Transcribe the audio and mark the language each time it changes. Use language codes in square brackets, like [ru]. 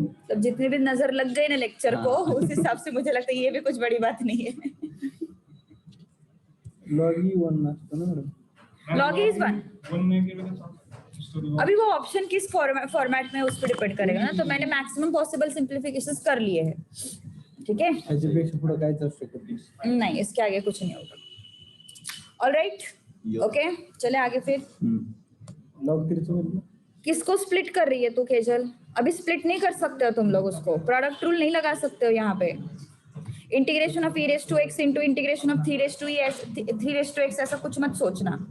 [hi] तब जितने भी नजर लग गए ना लेक्चर को उस हिसाब से मुझे लगता है ये भी कुछ बड़ी बात नहीं है. [mr] लॉग ही 1 असतो ना मॅडम. [en] log e is 1. [mr] 1 नाही केलं तर चालतं. [hi] अभी वो ऑप्शन किस फॉर्मेट में उस पर डिपेंड करेगा ना. तो मैंने मैक्सिमम पॉसिबल सिंप्लीफिकेशंस कर लिए हैं. ठीक है. [mr] याच्यापेक्षा पुढे काहीच असू शकत नाही. [hi] नहीं इसके आगे कुछ नहीं होगा. [en] Alright. Yup. [hi] ओके चले आगे फिर. [mr] लॉग 3 चं [hi] किसको स्प्लिट कर रही है तू केजल? अभी स्प्लिट नहीं कर सकते हो तुम लोग उसको. प्रोडक्ट रूल नहीं लगा सकते हो यहाँ पे. [en] integration of e raised to x into integration of 3 raised to e 3 raised to x [hi] ऐसा कुछ मत सोचना.